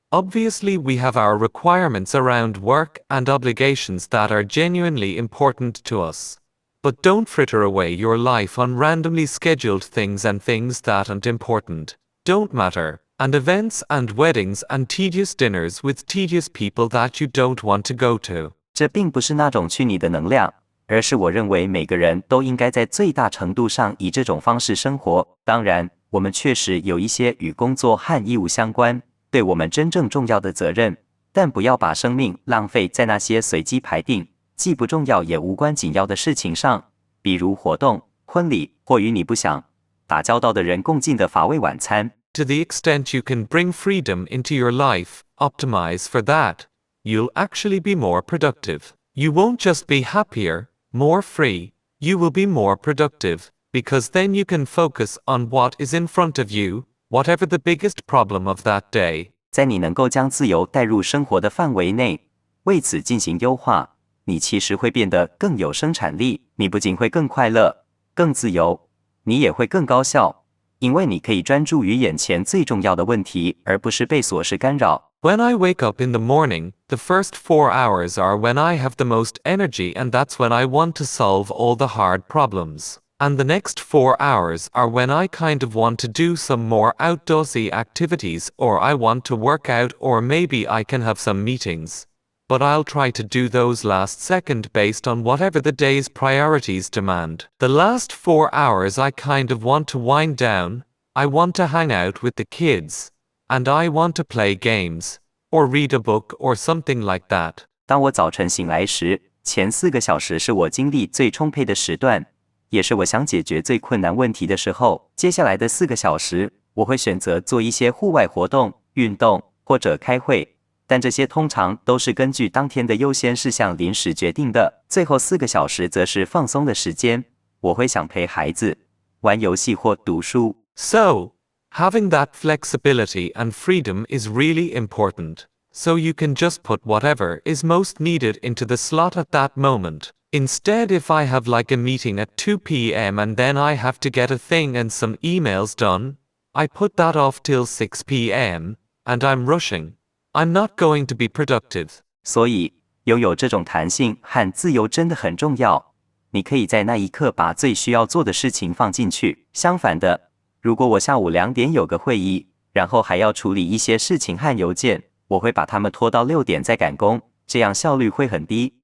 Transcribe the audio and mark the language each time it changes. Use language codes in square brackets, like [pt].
[en] Obviously, we have our requirements around work and obligations that are genuinely important to us. But don't fritter away your life on randomly scheduled things and things that aren't important, don't matter, and events and weddings and tedious dinners with tedious people that you don't want to go to. [zh] 这并不是那种去你的能量，而是我认为每个人都应该在最大程度上以这种方式生活。当然，我们确实有一些与工作和义务相关，对我们真正重要的责任，但不要把生命浪费在那些随机排定、既不重要也无关紧要的事情上，比如活动、婚礼或与你不想打交道的人共进的乏味晚餐。 [en] To the extent you can bring freedom into your life, optimize for that. You'll actually be more productive. You won't just be happier, more free, you will be more productive, because then you can focus on what is in front of you, whatever the biggest problem of that day. [zh] 在你能够将自由带入生活的范围内，为此进行优化，你其实会变得更有生产力。你不仅会更快乐、更自由，你也会更高效，因为你可以专注于眼前最重要的问题，而不是被琐事干扰。 [en] When I wake up in the morning, the first 4 hours are when I have the most energy, and that's when I want to solve all the hard problems. And the next 4 hours are when I kind of want to do some more outdoorsy activities, or I want to work out, or maybe I can have some meetings. But I'll try to do those last second based on whatever the day's priorities demand. The last 4 hours I kind of want to wind down, I want to hang out with the kids, and I want to play games, or read a book or something like that. [zh] 当我早晨醒来时，前4个小时是我精力最充沛的时段，也是我想解决最困难问题的时候。接下来的4个小时，我会选择做一些户外活动、运动或者开会，但这些通常都是根据当天的优先事项临时决定的。最后4个小时则是放松的时间，我会想陪孩子、玩游戏或读书。 [en] So, having that flexibility and freedom is really important, so you can just put whatever is most needed into the slot at that moment. Instead, if I have like a meeting at 2 p.m. and then I have to get a thing and some emails done, I put that off till 6 p.m. and I'm rushing. I'm not going to be productive. [zh] 所以，拥有这种弹性和自由真的很重要。你可以在那一刻把最需要做的事情放进去。相反的，如果我下午2点有个会议，然后还要处理一些事情和邮件，我会把它们拖到6点再赶工，这样效率会很低。